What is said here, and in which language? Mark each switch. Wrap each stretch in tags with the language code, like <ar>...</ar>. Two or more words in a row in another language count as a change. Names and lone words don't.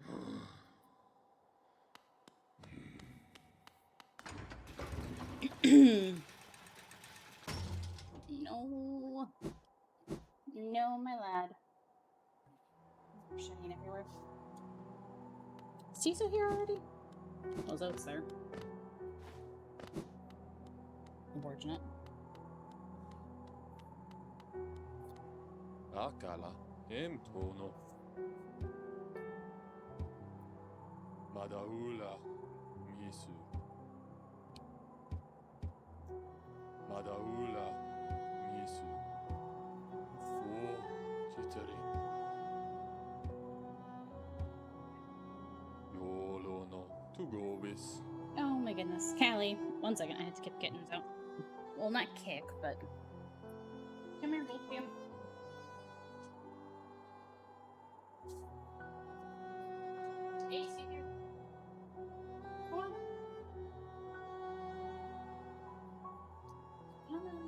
<en>No. No, my lad. Shiny everywhere. Is Tiso here already? Oh, Zote's there. Unfortunate. Akala emtono. Madaula misu. Madaula misu. Fo jitari. Yolo no tugobis. Oh my goodness. Callie, 1 second, I had to kick kittens out. Well, not kick, but... Come here, both of you. Ace, you here? Come on. Come on.</en>